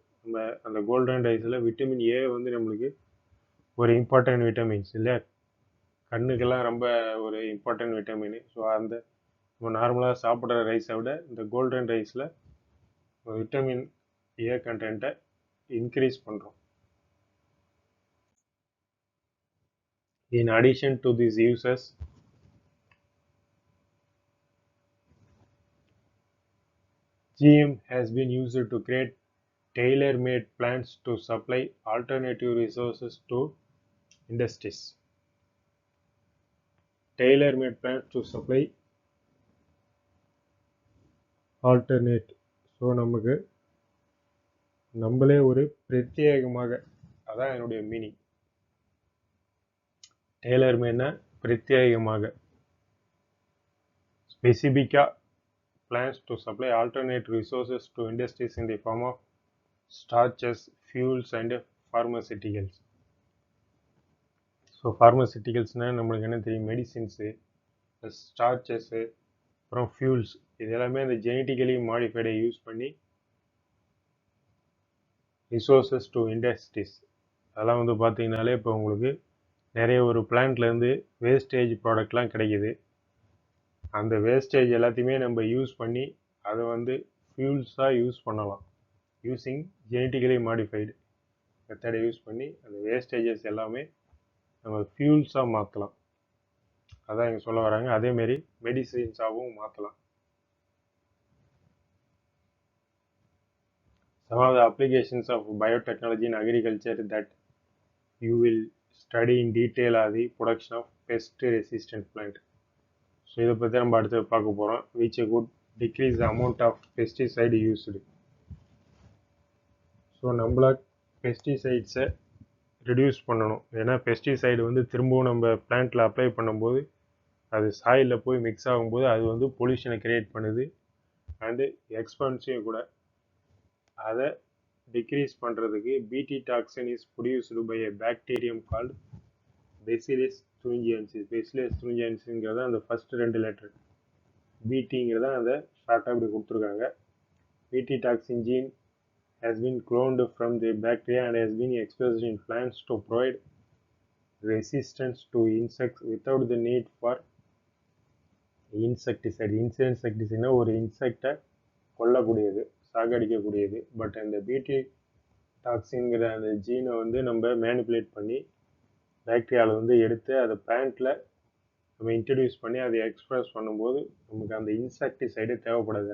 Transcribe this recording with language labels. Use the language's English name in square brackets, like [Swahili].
[Tamil] நம்ம அந்த கோல்டன் ரைஸில் விட்டமின் ஏ வந்து நம்மளுக்கு ஒரு இம்பார்ட்டன்ட் விட்டமின்ஸ் இல்லை, கண்ணுக்கெல்லாம் ரொம்ப ஒரு இம்பார்ட்டன்ட் விட்டமின். ஸோ அந்த நம்ம நார்மலாக சாப்பிட்ற ரைஸை விட இந்த கோல்டன் ரைஸில் விட்டமின் ஏ கண்டென்ட்டை இன்க்ரீஸ் பண்ணுறோம். [English] In addition to these uses, GM has been used to create tailor-made plants to supply alternative resources to industries. Tailor-made plants to supply alternate. [Tamil] So நமக்கு நம்மளே ஒரு பிரத்யேகமாக, அதான் என்னுடைய மீனிங். டெய்லர்மேட்னா பிரத்யேகமாக, ஸ்பெசிஃபிக்காக [English] plans to supply alternate resources to industries in the form of starches, fuels and pharmaceuticals. [Tamil] So ஃபார்மசூட்டிகல்ஸ்னால் நம்மளுக்கு என்ன தெரியும், மெடிசின்ஸு, ஸ்டார்ச்சஸ்ஸு, அப்புறம் ஃபியூல்ஸ், இது எல்லாமே அந்த ஜெனட்டிக்கலி மாடிஃபைடை யூஸ் பண்ணி [English] Resources to industries. [Tamil] அதெல்லாம் வந்து பார்த்தீங்கனாலே இப்போ உங்களுக்கு நிறைய ஒரு பிளான்ட்லேருந்து வேஸ்டேஜ் ப்ராடக்ட்லாம் கிடைக்கிது. அந்த வேஸ்டேஜ் எல்லாத்தையுமே நம்ம யூஸ் பண்ணி அதை வந்து ஃபியூல்ஸாக யூஸ் பண்ணலாம். யூஸிங் ஜெனட்டிக்கலி மாடிஃபைடு மெத்தடை யூஸ் பண்ணி அந்த வேஸ்டேஜஸ் எல்லாமே நம்ம ஃபியூல்ஸாக மாற்றலாம். அதான் இங்கே சொல்ல வராங்க. அதேமாரி மெடிசின்ஸாகவும் மாற்றலாம். [English] Some of the applications of biotechnology in agriculture that you will study in detail are the production of pest resistant plant. [Tamil] So இதை பற்றி நம்ம அடுத்து பார்க்க போகிறோம். [English] which could decrease the amount of pesticide used. [Tamil] So நம்மள பெஸ்டிசைட்ஸை reduce பண்ணணும். ஏன்னா pesticide வந்து திரும்பவும் நம்ம பிளான்ட்டில் அப்ளை பண்ணும்போது அது சாயிலில் போய் மிக்ஸ் ஆகும்போது அது வந்து பொல்யூஷனை கிரியேட் பண்ணுது அண்டு எக்ஸ்பென்சிவ் கூட. அதை டிக்ரீஸ் பண்ணுறதுக்கு [English] BT toxin is produced by a bacterium called bacillus thuringiensis. [Tamil] Bezels துரிஞ்சியன்சிங்கிறத அந்த ஃபர்ஸ்ட் 2 லெட்டர் பிடிங்கிறத அதை ஷார்ட்டாக இப்படி கொடுத்துருக்காங்க. [English] BT toxin gene has been cloned from the bacteria and has been expressed in plants to provide resistance to insects without the need for insecticide. [Tamil] இன்செக்டிசைட்னா ஒரு இன்செக்டை கொல்லக்கூடியது, சாகடிக்கக்கூடியது. But அந்த பிடி டாக்ஸின்கிற அந்த ஜீனை வந்து நம்ம மேனிப்புலேட் பண்ணி பாக்டீரியாவில் வந்து எடுத்து அதை பிளான்ட்டில் நம்ம இன்ட்ரடியூஸ் பண்ணி அதை எக்ஸ்பிரஸ் பண்ணும்போது நமக்கு அந்த இன்செக்டிசைடு தேவைப்படாது.